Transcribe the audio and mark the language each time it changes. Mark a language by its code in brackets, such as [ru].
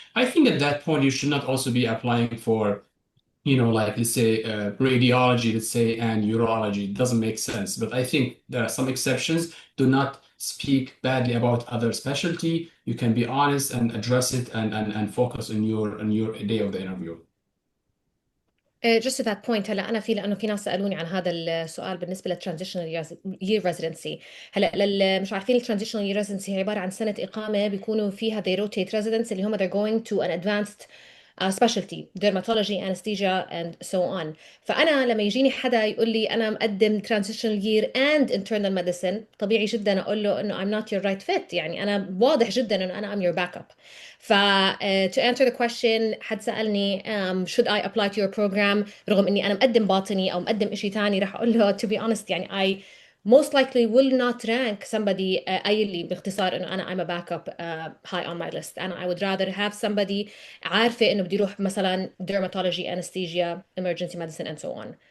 [en] I think at that point you should not also be applying for, you know, like let's say radiology, let's say, and urology. It doesn't make sense. But I think there are some exceptions. Do not speak badly about other specialty. You can be honest and address it and focus on your day of the interview. Just to that point, [ar] هلا انا لانه في ناس سالوني عن هذا السؤال بالنسبه للترانزيشنال يير ريزيدنسي. هلا مش عارفين الترانزيشنال يير ريزيدنسي هي عباره عن سنه اقامه بيكونوا فيها [en] they rotate residents [ar] اللي هم [en] they're going to an advanced specialty, dermatology, anesthesia and so on. [ar] فأنا لما يجيني حدا يقول لي أنا مقدم [en] transitional year and internal medicine، [ar] طبيعي جدا أقول له إنه [en] I'm not your right fit. [ar] يعني أنا واضح جدا إنه أنا [en] I'm your backup. ف to answer the question، [ar] حد سألني [en] should I apply to your program [ar] رغم إني أنا مقدم باطني أو مقدم إشي تاني، رح أقول له [en] to be honest يعني I most likely will not rank somebody [ar] قايل لي باختصار انه انا [en] I'm a backup high on my list. انا I would rather have somebody [ar] عارفه انه بدي اروح مثلا [en] dermatology, anesthesia, emergency medicine and so on.